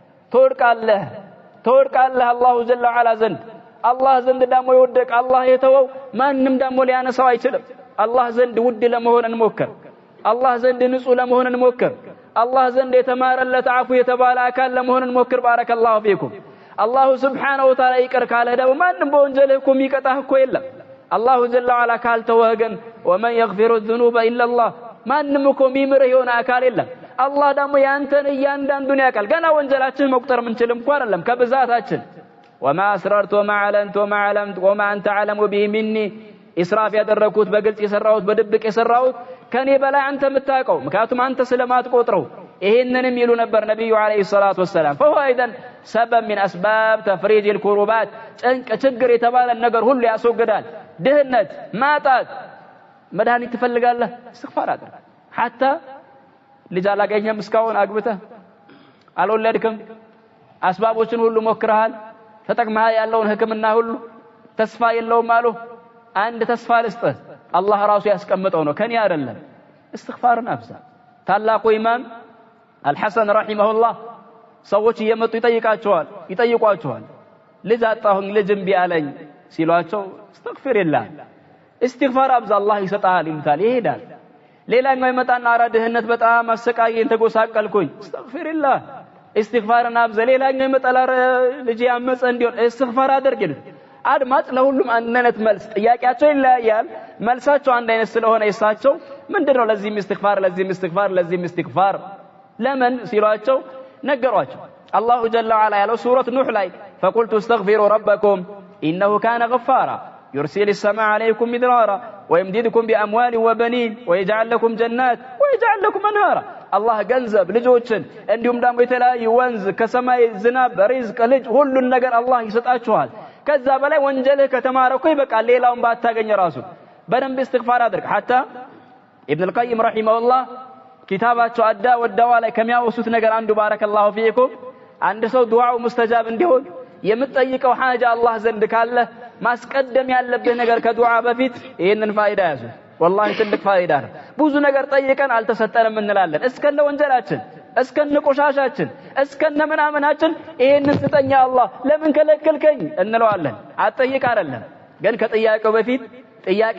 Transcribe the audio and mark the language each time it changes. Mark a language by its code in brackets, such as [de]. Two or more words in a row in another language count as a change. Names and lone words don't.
[am] ተወድቃለህ [ar] الله جل وعلا [am] ዘንድ አላህ ዘንድ ደግሞ ይወደቅ አላህ የተወው ማንንም ደግሞ ሊያነሳው አይችልም አላህ ዘንድ ውድ ለመሆን እንሞክር አላህ ዘንድ ንጹህ ለመሆን እንሞክር አላህ ዘንድ የተማረለት አፉ የተባለ አካል ለመሆን እንሞክር [ar] بارك الله فيكم الله سبحانه [am] ወተዓላ ይቅር ካለ ደግሞ ማንንም በወንጀልህ እኮ የሚቀጣህ እኮ የለም [ar] الله جل وعلا [am] ካልተወህ ግን [ar] ومن يغفر الذنوب الا الله [am] ማንንም እኮ የሚምርህ የሆነ አካል የለም አላህ ደግሞ ያንተን እያንዳንዱን ያውቃል ገና ወንጀላችን መቁጠር ምንችልም እንኳን አይደለም ከብዛታችን [ar] وما اسررت وما علنت وما علمت وما انت علم به مني [am] اسراف ያደረኩት በግልጽ የሰራሁት በድብቅ የሰራሁት ከኔ በላይ አንተ የምታውቀው ምክንያቱም አንተ ስለማትቆጥረው ይሄንንም ይሉ ነበር ነብዩ [ar] عليه الصلاة والسلام فهو ايضا سبب من اسباب تفريج الكروبات [am] ችግር የተባለ ነገር ሁሉ ያስወግዳል ድህነት ማጣት መድኃኒት ትፈልጋለህ استغفار አድርግ حتى ልጅ አላገኘም እስካሁን አግብተህ አልወለድክም አስባቦችን ሁሉ ሞክረሃል ተጠቅመህ ያለውን ህክምና ሁሉ ተስፋ የለውም አሉ አንድ ተስፋ ልስጥህ አላህ ራሱ ያስቀምጠው ነው ከኔ አይደለም استغفارን አብዛ ታላቁ ኢማም አልሐሰን ረሂመሁላህ ሰዎች እየመጡ ይጠይቋቸዋል ልጅ አጣሁኝ ልጅ እምቢ አለኝ ሲሏቸው [ar] استغفر الله استغفار [am] አብዛ አላህ ይሰጣል ይምታል ይሄዳል ሌላኛው ይመጣና አረ ድህነት በጣም አሰቃየኝ ተጎሳቀልኩኝ [ar] استغفر الله استغفار [am] አብዛ ሌላኛው ይመጣል አረ ልጅ ያመፀ እንዲሆን استغفار አድርግልኝ አድማጭ ለሁሉም አንድ አይነት መልስ ጥያቄያቸው ይለያያል መልሳቸው አንድ አይነት ስለሆነ ይሳቸው ምንድነው ለዚህም استغفار ለምን ሲሏቸው ነገሯቸው [ar] الله جل وعلا [am] ያለው ሱረት ኑህ ላይ [ar] فقلت استغفروا ربكم انه كان غفارا يرسل السماء عليكم مدرارا ويمددكم باموال وبنين ويجعل لكم جنات ويجعل لكم انهارا الله [am] ገንዘብ ልጆችን እንዲሁም ደግሞ የተለያዩ ወንዝ ከሰማይ ዝናብ ሪዝቅ ልጅ ሁሉን ነገር አላህ ይሰጣችኋል ከዛ በላይ ወንጀልህ ከተማረኩ ይበቃል ሌላውን ባታገኝ ራሱ በደንብ استغفار አድርግ حتى [ar] ابن القيم رحمه الله [am] ኪታባቸው አዳ ወዳዋ ላይ ከሚያወሱት ነገር አንዱ [ar] بارك الله فيكم [am] አንድ ሰው ዱዓው ሙስተጃብ እንዲሆን የምትጠይቀው ሐጃ አላህ ዘንድ ካለ ማስቀደም ያለብህ ነገር ከዱዓ በፊት ይሄንን ፋይዳ ያዙ والله ትልቅ ፋይዳ ነው ብዙ ነገር ጠይቀን አልተሰጠንም እንላለን እስከነ ወንጀላችን እስከነ ቆሻሻችን እስከነ ምናምናችን ይሄንን ስጠኛ አላህ ለምን ከለከልከኝ እንለዋለን አጠይቅ አይደለም ግን ከጥያቄው በፊት ጥያቄ